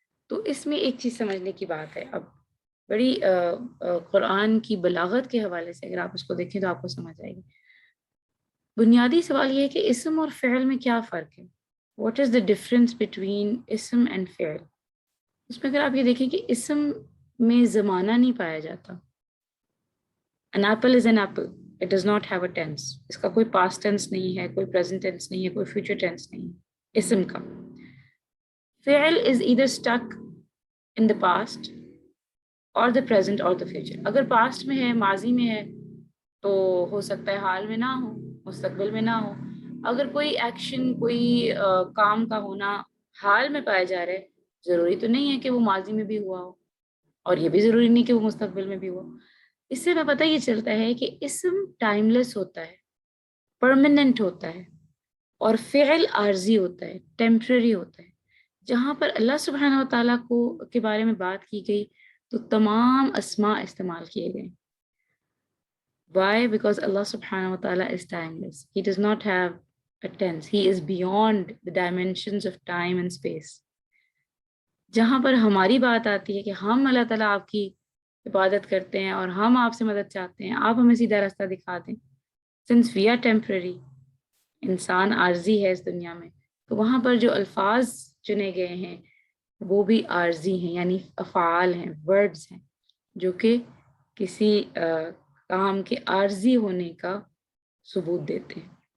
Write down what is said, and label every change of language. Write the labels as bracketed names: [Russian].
[Urdu] تو اس میں ایک چیز سمجھنے کی بات ہے، اب بڑی قرآن کی بلاغت کے حوالے سے اگر آپ اس کو دیکھیں تو آپ کو سمجھ آئے گی. بنیادی سوال یہ ہے کہ اسم اور فعل میں کیا فرق ہے. [English] What is the difference between اسم and فعل. [Urdu] اس میں اگر آپ یہ دیکھیں کہ اسم میں زمانہ نہیں پایا جاتا. [English] an apple is an apple, it does not have a tense. [Urdu] اس کا کوئی past tense نہیں ہے، کوئی present tense نہیں ہے، کوئی future tense نہیں ہے اسم کا. [English] فعل is either stuck in the past or the present or the future. [Urdu] اگر past میں ہے، ماضی میں ہے، تو ہو سکتا ہے حال میں نہ ہو، مستقبل میں نہ ہو. اگر کوئی ایکشن، کوئی کام کا ہونا حال میں پایا جا رہا ہے، ضروری تو نہیں ہے کہ وہ ماضی میں بھی ہوا ہو، اور یہ بھی ضروری نہیں کہ وہ مستقبل میں بھی ہوا. اس سے ہمیں پتہ یہ چلتا ہے کہ اسم ٹائم لیس ہوتا ہے، پرماننٹ ہوتا ہے، اور فعل عارضی ہوتا ہے، ٹیمپرری ہوتا ہے. جہاں پر اللہ سبحانہ و تعالیٰ کے بارے میں بات کی گئی تو تمام اسماء استعمال کیے گئے. [English] Why? Because Allah subhanahu wa ta'ala is timeless. He does not have a tense. He is beyond the dimensions of time and space. [Urdu] جہاں پر ہماری بات آتی ہے کہ ہم اللہ تعالیٰ آپ کی عبادت کرتے ہیں اور ہم آپ سے مدد چاہتے ہیں، آپ ہمیں سیدھا راستہ دکھا دیں. [English] Since we are temporary, [Urdu] انسان عارضی ہے اس دنیا میں، تو وہاں پر جو الفاظ چنے گئے ہیں وہ بھی عارضی ہیں، یعنی افعال ہیں، ورڈز ہیں، جو کہ کسی کام کے عارضی ہونے کا ثبوت دیتے ہیں.